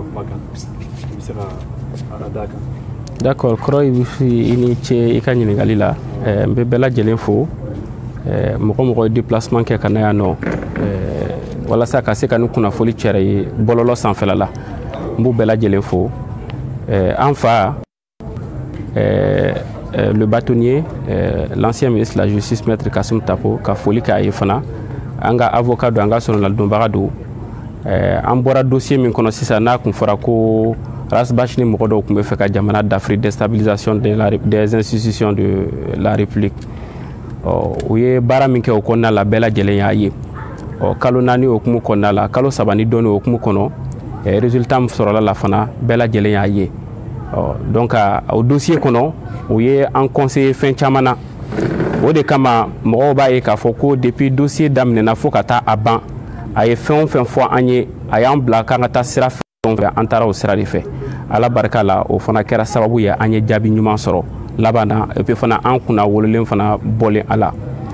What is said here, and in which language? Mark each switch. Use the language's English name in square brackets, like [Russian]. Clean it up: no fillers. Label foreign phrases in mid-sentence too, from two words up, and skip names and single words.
[Bambara] d'accord Koro ini ce i ka ɲininkali la n bɛ bɛɛ lajɛlen fo mɔgɔ déplacement kɛ ka na yan nɔ walasa ka se ka ni kunnafoni cɛrɛ ye bɔlɔlɔ sanfɛla la n b'u bɛɛ lajɛlen fo an fa [French] le bâtonnier l'ancien ministre de la justice maître Kassim Tapo [Bambara] ka foli k'a ye fana an ka avocat don an ka sɔrɔnalidonbaga don an bɔra dossier min kɔnɔ sisan n'a kun fɔra ko Rasbach ni mɔgɔ dɔw kun bɛ fɛ ka jamana dafiri [French] déstabilisation des institutions de la République [Bambara] u ye baara min kɛ o kɔnɔna la bɛɛ lajɛlen y'a ye kalo 4 hukumu kɔnɔna la kalo 3 ni dɔɔni hukumu kɔnɔ résultat min sɔrɔla la fana bɛɛ lajɛlen y'a ye donc o dossier kɔnɔ u ye an conseiller fɛn caman na o de kama mɔgɔw b'a ye k'a fɔ ko [French] depuis dossier [Bambara] daminɛna fo ka taa a ban a ye fɛn o fɛn fɔ an ye a y'an bila k'an ka taa sira fɛn fɛ an taara o sira de fɛ ala barika la o fana kɛra sababu ye an ye jaabi ɲuman sɔrɔ laban na [French] et puis [Bambara] fana an kunna wololen fana bɔlen a la